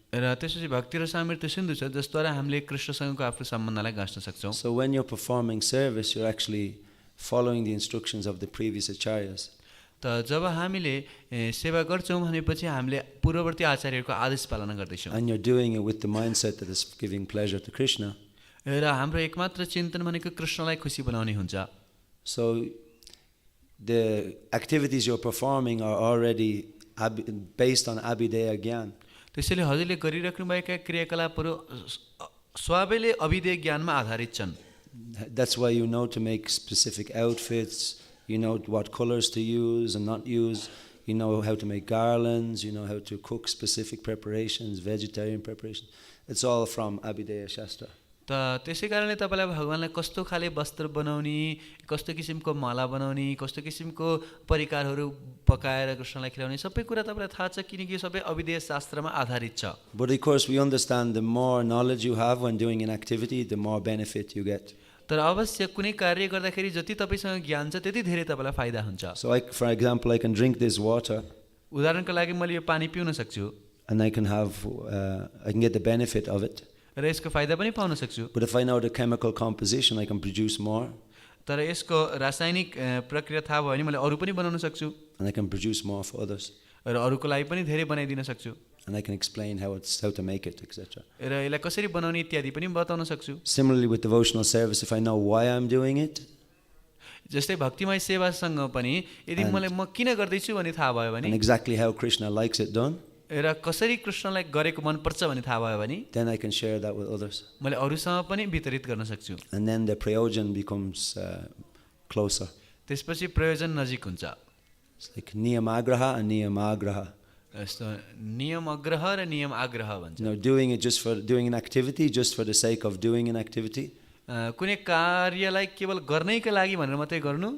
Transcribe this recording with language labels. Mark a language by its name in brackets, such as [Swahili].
[Nepali] र त्यसपछि भक्ति रसामृत सिन्धु छ जसद्वारा हामीले कृष्णसँगको आफ्नो सम्बन्धलाई गाँच्न सक्छौँ। [English] So when you're performing service, you're actually following the instructions of the previous acharyas. [Nepali] त जब हामीले सेवा गर्छौँ भनेपछि हामीले पूर्ववर्ती आचार्यहरूको आदेश पालना गर्दैछौँ। [English] And you're doing it with the mindset that is giving pleasure to Krishna. [Nepali] र हाम्रो एकमात्र चिन्तन भनेको कृष्णलाई खुसी बनाउने हुन्छ। [English] So the activities you're performing are already based on abhideya gyan. [Nepali] त्यसैले हजुरले गरिराख्नुभएका क्रियाकलापहरू स्वभावैले अभिधेय ज्ञानमा आधारित छन्। [English] That's why you know to make specific outfits, you know what colors to use and not use, you know how to make garlands, you know how to cook specific preparations, vegetarian preparations. It's all from Abhideya Shastra. [Nepali] त त्यसै कारणले तपाईँलाई भगवानलाई कस्तो खाले वस्त्र बनाउने, कस्तो किसिमको माला बनाउने, कस्तो किसिमको परिकारहरू पकाएर कृष्णलाई खिलाउने सबै कुरा तपाईँलाई थाहा छ किनकि सबै अभिधेय शास्त्रमा आधारित छ। [English] But of course we understand the more knowledge you have when doing an activity, the more benefit you get. [Nepali] तर अवश्य कुनै कार्य गर्दाखेरि जति तपाईसँग ज्ञान छ त्यति धेरै तपाईँलाई फाइदा हुन्छ। [English] So for example, I can drink this water [Nepali] उदाहरणको लागि मैले यो पानी पिउन सक्छु [English] and I can get the benefit of it. [Nepali] र यसको फाइदा पनि पाउन सक्छु। [English] But if I know the chemical composition, I can produce more. [Nepali] तर यसको रासायनिक प्रक्रिया थाहा भयो भने मैले अरू पनि बनाउन सक्छु [English] and I can produce more for others. [Nepali] र अरूको लागि पनि धेरै बनाइदिन सक्छु। [English] And I can explain how to make it, etc. [Nepali] र यसलाई कसरी बनाउने इत्यादि पनि बताउन सक्छु। [English] Similarly with devotional service, if I know why I'm doing it, [Nepali] जस्तै भक्तिमय सेवासँग पनि यदि मलाई म किन गर्दैछु भन्ने थाहा भयो भने [English] and exactly how Krishna likes it done, [Nepali] र कसरी कृष्णलाई गरेको मन पर्छ भन्ने थाहा भयो भने [English] then I can share that with others. [Nepali] मैले अरूसँग पनि वितरित गर्न सक्छु। [English] And then the prayojan becomes closer. [Nepali] त्यसपछि प्रयोजन नजिक हुन्छ। [English] It's like niyamagraha and niyamagraha. [Nepali] यस्तो नियम अग्रह र नियम आग्रह भन्छ। [English] You know, doing an activity just for the sake of doing an activity, [Nepali] कुनै कार्यलाई केवल गर्नैका लागि भनेर मात्रै गर्नु